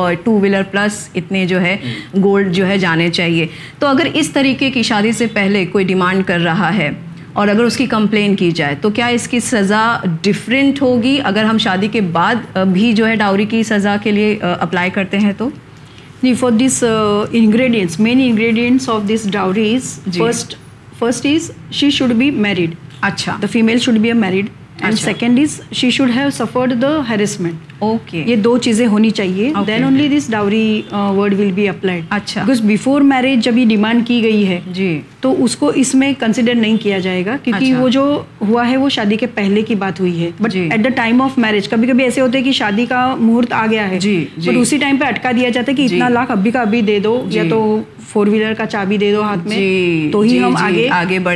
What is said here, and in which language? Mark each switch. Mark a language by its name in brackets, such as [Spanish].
[Urdu] Two wheeler plus اتنے جو ہے گولڈ جو ہے جانے چاہیے, تو اگر اس طریقے کی شادی سے پہلے کوئی ڈیمانڈ کر رہا ہے اور اگر اس کی کمپلین کی جائے تو کیا اس کی سزا ڈفرینٹ ہوگی اگر ہم شادی کے بعد بھی جو ہے ڈاوری کی سزا کے لیے اپلائی کرتے ہیں تو؟ [English] نہیں, for this ingredients main ingredients of this dowry is first is she should be married. [Urdu] اچھا [English] The female should be a married and second is she should have suffered the harassment. Okay [Urdu] یہ دو چیزیں ہونی چاہیے, [English] Then only this dowry word will be applied. [Urdu] اچھا [English] because before marriage [Urdu] جب یہ demand کی گئی ہے جی تو اس کو اس میں کنسیڈر نہیں کیا جائے گا, کیونکہ وہ جو ہوا ہے وہ شادی کے پہلے کی بات ہوئی ہے. [English] but at the time of marriage [Urdu] کبھی کبھی ایسے ہوتے ہیں کہ شادی کا مہورت آ گیا ہے جی, [English] but اسی time [Urdu] پہ اٹکا دیا جاتا ہے کہ اتنا لاکھ ابھی کا ابھی دے دو یا تو فور ویلر کا چابی دے دو ہاتھ میں تو ہی ہم آگے